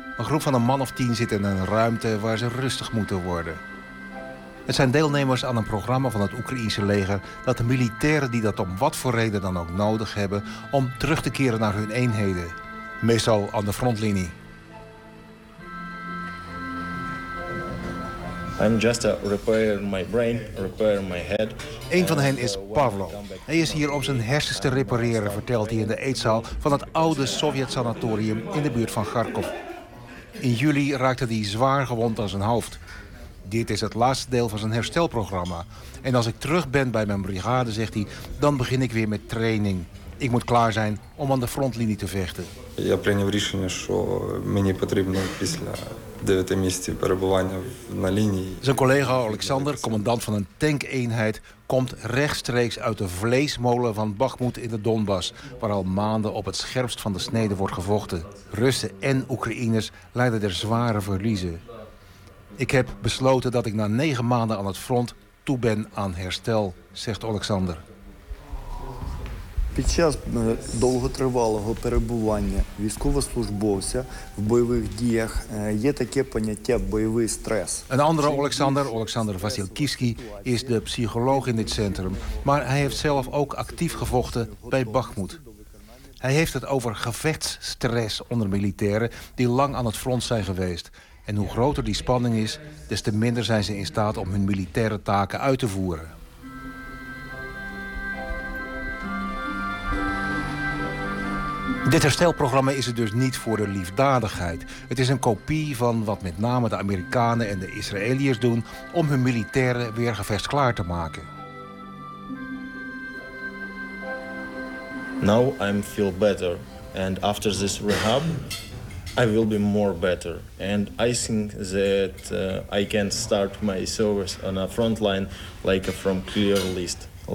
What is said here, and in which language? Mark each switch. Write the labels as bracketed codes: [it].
[nl] Een groep van een man of 10 zit in een ruimte waar ze rustig moeten worden. Het zijn deelnemers aan een programma van het Oekraïense leger dat de militairen die dat om wat voor reden dan ook nodig hebben om terug te keren naar hun eenheden. Meestal aan de frontlinie. [en] I'm just a repair my brain, repair my head. [nl] Een van hen is Pavlo. Hij is hier om zijn hersens te repareren, vertelt hij in de eetzaal van het oude Sovjet-sanatorium in de buurt van Kharkov. In juli raakte hij zwaar gewond aan zijn hoofd. Dit is het laatste deel van zijn herstelprogramma. En als ik terug ben bij mijn brigade, zegt hij, dan begin ik weer met training. Ik moet klaar zijn om aan de frontlinie te vechten. [uk] Я прийняв рішення, що мені потрібно після 9 місяців перебування на лінії. [nl] Zijn collega Alexander, commandant van een tankeenheid, komt rechtstreeks uit de vleesmolen van Bakhmut in de Donbass, waar al maanden op het scherpst van de snede wordt gevochten. Russen en Oekraïners lijden er zware verliezen. Ik heb besloten dat ik na 9 maanden aan het front toe ben aan herstel, zegt Alexander. [uk] Підчас довготривалого перебування військовослужбовця в бойових діях є таке поняття бойовий стрес. [nl] Een andere Alexander Vasilkivsky, is de psycholoog in dit centrum, maar hij heeft zelf ook actief gevochten bij Bakhmut. Hij heeft het over gevechtsstress onder militairen die lang aan het front zijn geweest. En hoe groter die spanning is, des te minder zijn ze in staat om hun militaire taken uit te voeren. Dit herstelprogramma is het dus niet voor de liefdadigheid. Het is een kopie van wat met name de Amerikanen en de Israëliërs doen om hun militairen weer gevest klaar te maken. [en] Now I feel better and after this rehab I will be more better and I think that I can start my service on a front line like from clear list.